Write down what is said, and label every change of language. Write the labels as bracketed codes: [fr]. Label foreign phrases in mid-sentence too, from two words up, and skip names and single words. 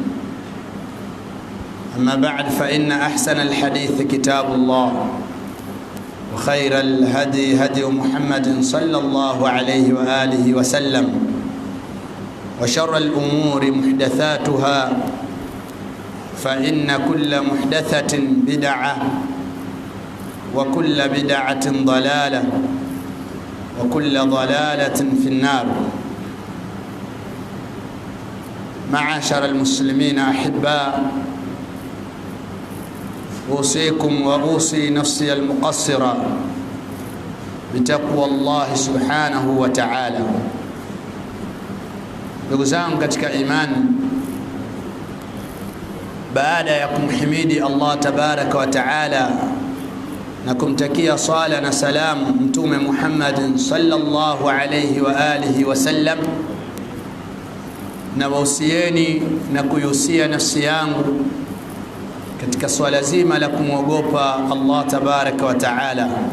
[ar] أما بعد، فإن أحسن الحديث كتاب الله، وخير الهدي هدي محمد صلى الله عليه وآله وسلم، وشر الأمور محدثاتها، فإن كل محدثة بدعة، وكل بدعة ضلالة، وكل ضلالة في النار. معاشر المسلمين أحباء، أوصيكم وأوصي نفسي المقصرة بتقوى الله سبحانه وتعالى. [sw] Ndugu zangu katika imani, baada ya kumhimidi Allah [ar] تبارك وتعالى [sw] na kumtakia sala na salamu mtume Muhammad [ar] صلى الله عليه وآله وسلم, [sw] na wausieni na kuyusia nafsi yangu katika swala zima la kumwogopa Allah [ar] تبارك وتعالى.